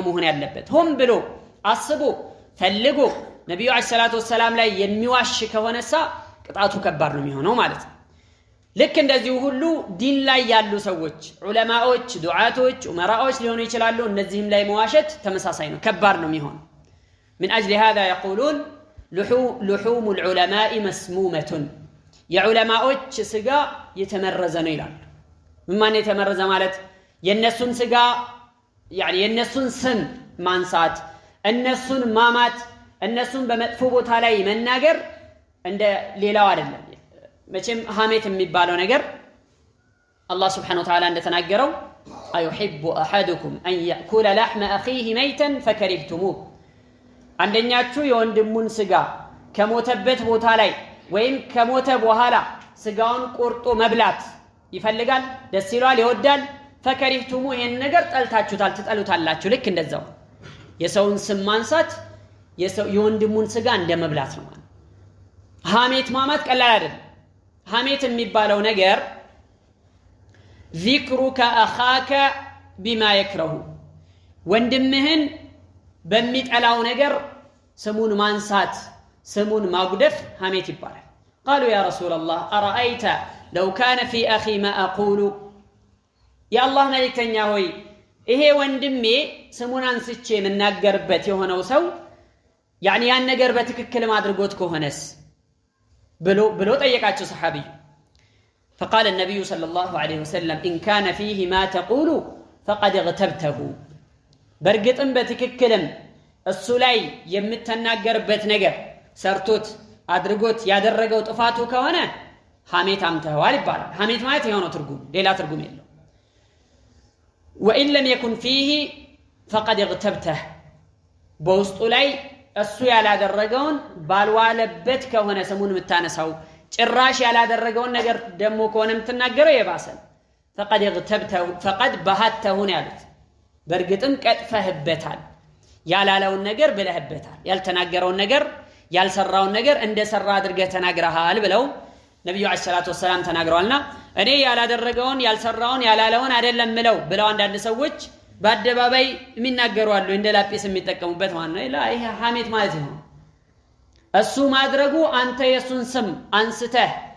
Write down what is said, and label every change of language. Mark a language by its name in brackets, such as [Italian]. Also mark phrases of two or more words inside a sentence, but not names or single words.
[Amharic] መሆን ያለበት። ሆን ብሎ አስቦ ፈልጎ ነብዩ [Arabic] عليه الصلاة والسلام [Amharic] ላይ የሚዋሽ ከሆነሳ ቅጣቱ ከባድ ነው የሚሆነው ማለት ነው። ልክ እንደዚህ ሁሉ ዲን ላይ ያሉ ሰዎች ዑለማዎች፣ ዱዓቶች፣ ዑመራዎች ሊሆኑ ይችላሉ። እነዚህም ላይ መዋሸት ተመሳሳይ ነው፣ ከባድ ነው የሚሆነው። [Arabic] من أجل هذا يقولون لحوم العلماء مسمومة [Amharic] የዑለማው ስጋ የተመረዘ ነው ይላል። ምን የተመረዘ ማለት የነሱን ስጋ يعني የነሱን ስም ማንሳት፣ እነሱን ማማት፣ እነሱን በመጥፎ ቦታ ላይ መናገር እንደ ሌላው አይደለም። መቼም ሐሜት የሚባለው ነገር አላህ [Arabic] سبحانه وتعالى [Amharic] እንደተናገረው [Arabic] أيحب أحدكم أن يأكل لحم أخيه ميتا فكرهتموه [Amharic] አንደኛችሁ የወንድሙን ስጋ ከሞተበት ቦታ ላይ ወይም ከሞተ በኋላ ስጋውን ቆርጦ መብላት ይፈልጋል፣ ደስ ይላል፣ ይወዳል። ፈከሪህቱሙ ይሄን ነገር ጠልታችሁታል፣ ትጠሉታላችሁ። ልክ እንደዛው የሰውን ስም ማንሳት የወንድሙን ስጋ እንደመብላት ነው ማለት። ሐሜት ማማት ቀላል አይደለም። ሐሜት የሚባለው ነገር [Arabic] ذكرك أخاك بما يكره [Amharic] ወንድምህን በሚጠላው ነገር ስሙን ማንሳት ስሙን ማጉደፍ ሐሜት ይባላል። [Arabic] قالوا يا رسول الله أرأيت لو كان في أخي ما أقول يا الله [Amharic] መልእክተኛ ሆይ ይሄ ወንድሜ ስሙን አንስቼ የምናገርበት የሆነው ሰው يعني ያን ነገር በትክክል ማድረጎት ከሆነስ ብሎ ጠየቃቸው ሰሃቢው። [Arabic] فقال النبي صلى الله عليه وسلم إن كان فيه ما تقول فقد اغتبته [Amharic] በርግጥም በትክክልም እሱ ላይ የምትናገርበት ነገር ሰርቶት አድርጎት ያደረገው ጥፋቱ ከሆነ ሐሜት አምተዋል ይባላል። ሐሜት ማለት የሆነው ትርጉም ሌላ ትርጉም የለው። [Arabic] وإن لم يكن فيه فقد اغتبته [Amharic] በውስጡ ላይ እሱ ያላደረገውን ባልዋለበት ከሆነ ስሙን የምታነሳው ጭራሽ ያላደረገውን ነገር ደሞ ከሆነ የምትናገረው የባሰል [Arabic] فقد اغتبته فقد بهته [Amharic] ያሉት በርግጥም ቀጥፈህበታል፣ ያላለውን ነገር ብለህበታል፣ ያልተናገረውን ነገር ያልሰራውን ነገር እንደሰራ አድርገህ ተናግረሃል ብለው ነብዩ [Arabic] عليه الصلاة والسلام [Amharic] ተናግረዋልና እኔ ያላደረገውን ያልሰራውን ያላለውን አይደለም ብለው አንዳንድ ሰዎች በአደባባይ የሚናገሩ አሉ፣ እንደ ላጲስ የሚጠቀሙበት ማለት ነው። ይሄ ሐሜት ማለት ነው። እሱ ማድረጉ አንተ የሱን ስም አንስተህ